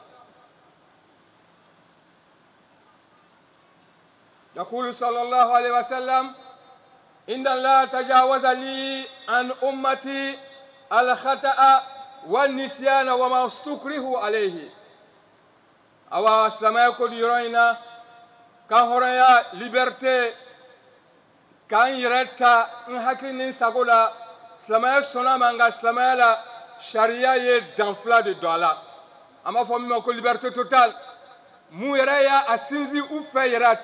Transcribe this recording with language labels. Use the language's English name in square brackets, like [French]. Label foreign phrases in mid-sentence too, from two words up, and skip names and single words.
[Arabic] يقول صلى الله عليه وسلم إن الله تجاوز لي عن أمتي الخطأ والنسيان وما استكره عليه. [Bambara] awa silamɛya ko di yɔrɔ in na k'an hɔrɔnya liberté k'an yɛrɛ ta n hakili ni n sago la silamɛya sɔnna ma nka silamɛya la sariya ye dan fila de don a la an b'a fɔ min ma ko [French] liberté totale [Bambara] mun yɛrɛ y'a sinsin u fɛ yɛrɛ a